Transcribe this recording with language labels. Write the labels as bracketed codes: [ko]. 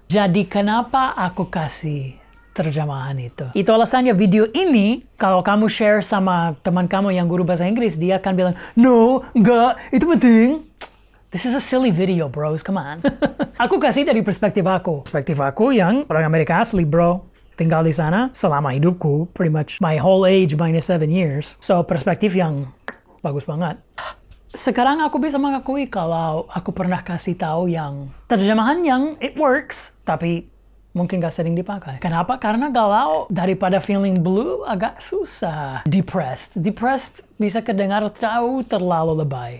[id] Jadi kenapa aku kasih terjemahan itu? Itu alasannya video ini, kalau kamu share sama teman kamu yang guru bahasa Inggris, dia akan bilang, no, enggak, itu penting. [en] This is a silly video, bros. Come on. [id] Aku kasih dari perspektif aku. Perspektif aku yang orang Amerika asli, bro. Tinggal di sana selama hidupku. [en] Pretty much my whole age minus 7 years. [id] So, perspektif yang bagus banget. Sekarang aku bisa mengakui kalau aku pernah kasih tahu yang terjemahan yang [en] it works, [id] tapi mungkin gak sering dipakai. Kenapa? Karena galau daripada [en] feeling blue [id] agak susah. Depressed bisa kedengar terlalu lebay.